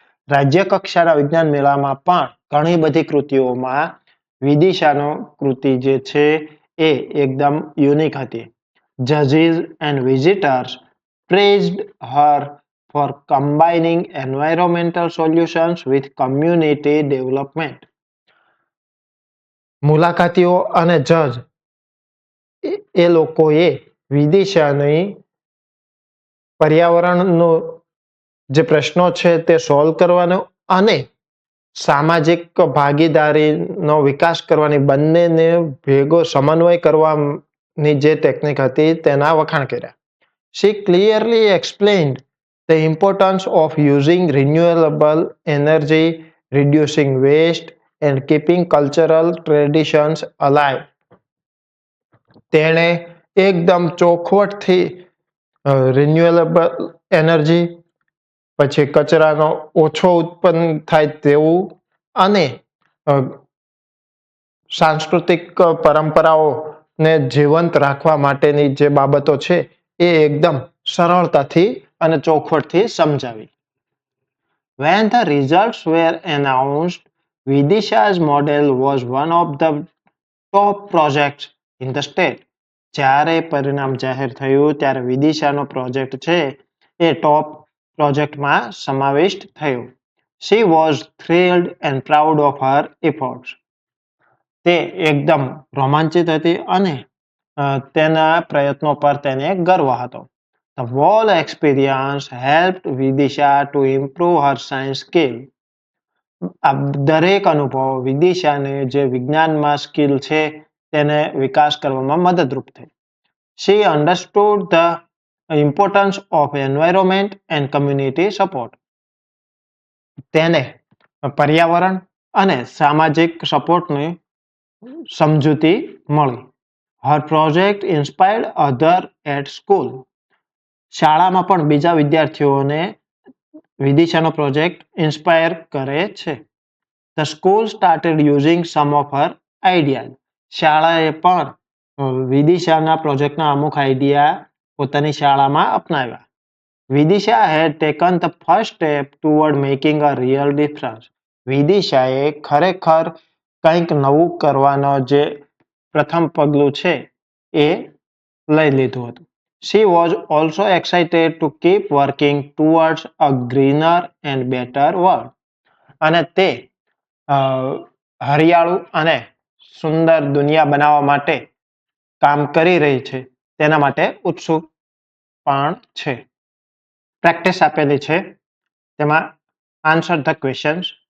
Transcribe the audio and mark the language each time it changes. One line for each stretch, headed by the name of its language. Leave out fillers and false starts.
Gujarati: રાજ્ય કક્ષાના વિજ્ઞાન મેળામાં પણ ઘણી બધી કૃતિઓમાં વિદિશાનો કૃતિ જે છે એ એકદમ યુનિક હતી.
English: Judges and visitors praised her for combining environmental solutions with community development.
Gujarati: મુલાકાતીઓ અને જજ એ લોકોએ વિદિશાની પર્યાવરણનો જે પ્રશ્નો છે તે સોલ્વ કરવાનો અને સામાજિક ભાગીદારીનો વિકાસ કરવાની બંનેને ભેગો સમન્વય કરવાની જે ટેકનિક હતી તેના વખાણ કર્યા.
English: She clearly explained the importance of using renewable energy, reducing waste and keeping cultural traditions alive.
Gujarati: તેણે એકદમ ચોખવટથી રિન્યુએબલ એનર્જી, પછી કચરાનો ઓછો ઉત્પન્ન થાય તેવું અને સાંસ્કૃતિક પરંપરાઓને જીવંત રાખવા માટેની જે બાબતો છે એ એકદમ સરળતાથી અને ચોખવટથી સમજાવી.
English: When the results were announced, Vidisha's model was one of the top projects in the state.
Gujarati: જ્યારે પરિણામ જાહેર થયું ત્યારે વિદિશાનો પ્રોજેક્ટ છે એ ટોપ પ્રોજેક્ટમાં સમાવિષ્ટ થયો.
English: She was thrilled and proud of her efforts.
Gujarati: તે એકદમ રોમાંચિત હતી અને તેના પ્રયત્નો પર તેને ગર્વ હતો.
English: The whole experience helped Vidisha to improve her science skill.
Gujarati: આ દરેક અનુભવ વિદિશાને જે વિજ્ઞાનમાં સ્કિલ છે તેને વિકાસ કરવામાં મદદરૂપ થઈ.
English: She understood the importance of environment and community support.
Gujarati: તેને પર્યાવરણ અને સામાજિક સપોર્ટની સમજૂતી મળી.
English: Her project inspired others at school.
Gujarati: શાળામાં પણ બીજા વિદ્યાર્થીઓને વિદિશાનો પ્રોજેક્ટ ઇન્સ્પાયર કરે છે.
English: The school started using some of her ideas.
Gujarati: શાળાએ પણ વિદિશાના પ્રોજેક્ટના અમુક આઈડિયા પોતાની શાળામાં અપનાવ્યા.
English: Vidisha had taken the first step toward making a real difference.
Gujarati: વિદિશાએ ખરેખર કંઈક નવું કરવાનો જે પ્રથમ પગલું છે એ લઈ લીધું હતું.
English: She was also excited to keep working towards a greener and better world.
Gujarati: અને તે હરિયાળું અને સુંદર દુનિયા બનાવવા માટે કામ કરી રહી છે તેના માટે ઉત્સુક પણ છે. પ્રેક્ટિસ આપેલી છે તેમાં
English: Answer the questions.